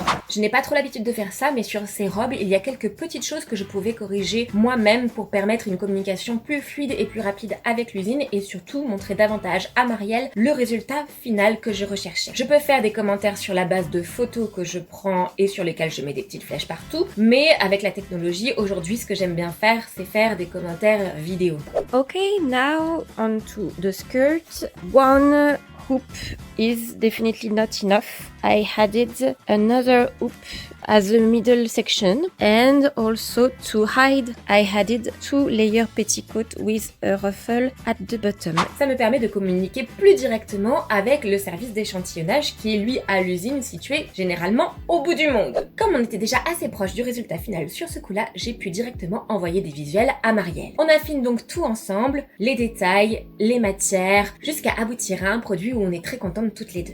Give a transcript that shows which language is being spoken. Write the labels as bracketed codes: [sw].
[fr] Je n'ai pas trop l'habitude de faire ça, mais sur ces robes, il y a quelques petites choses que je pouvais corriger moi-même pour permettre une communication plus fluide et plus rapide avec l'usine, et surtout montrer davantage à Marielle le résultat final que je recherchais. Je peux faire des commentaires sur la base de photos que je prends et sur lesquelles je mets des petites flèches partout, mais avec la technologie, aujourd'hui, ce que j'aime bien faire, c'est faire des commentaires vidéo. [en] Okay, now on to the skirt. One hoop is definitely not enough. I added another hoop as a middle section, and also to hide I added 2 layer petticoat with a ruffle at the bottom. [fr] Ça me permet de communiquer plus directement avec le service d'échantillonnage qui est lui à l'usine située généralement au bout du monde. Comme on était déjà assez proche du résultat final sur ce coup-là, j'ai pu directement envoyer des visuels à Marielle. On affine donc tout ensemble, les détails, les matières, jusqu'à aboutir à un produit où on est très contentes toutes les deux.